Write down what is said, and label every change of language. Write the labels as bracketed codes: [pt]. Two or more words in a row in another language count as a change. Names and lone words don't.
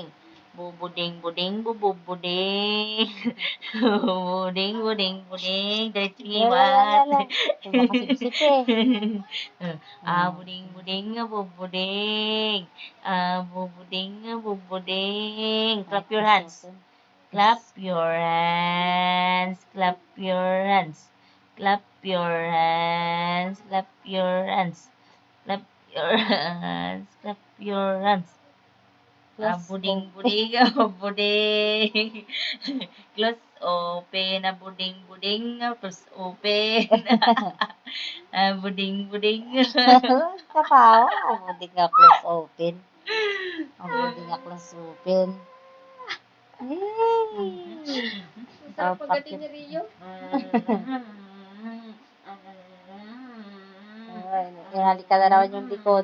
[tl] Bubuding, buding, bubuding. Bubuding, buding, buding. 3, 2, 1. Baka sip-sip eh. Buding, buding, bubuding. Bubuding, bubuding. [en] Clap your hands. Clap your hands. Clap your hands. Clap your hands. Clap your hands. Clap your hands. Clap your hands. Buding, buding, buding. Close, open, buding, buding, close, open. Buding, buding. [tl] Katawa. Ang buding nga [en] close open. [tl] Ang buding nga [en] close open. [tl] Sarap pagdating ni Rio. Inali ka na naman yung likod.